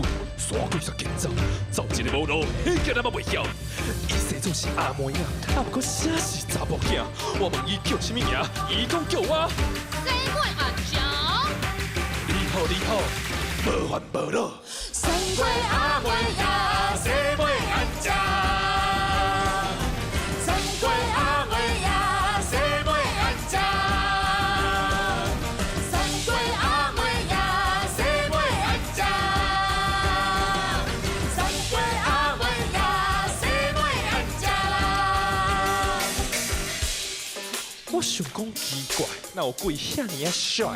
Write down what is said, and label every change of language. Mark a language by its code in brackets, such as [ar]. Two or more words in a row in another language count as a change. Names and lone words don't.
[nan] 山鬼煞紧走，走一个无路，迄个咱嘛袂晓。伊生总是阿妹仔，啊不过啥是查某囝。我问伊叫什么名，伊讲叫我山鬼阿娇。你好你好，无烦无恼。山鬼阿妹呀，山鬼阿娇。山鬼阿妹呀，山鬼阿娇。我想讲奇怪，哪有鬼遐尼啊帅？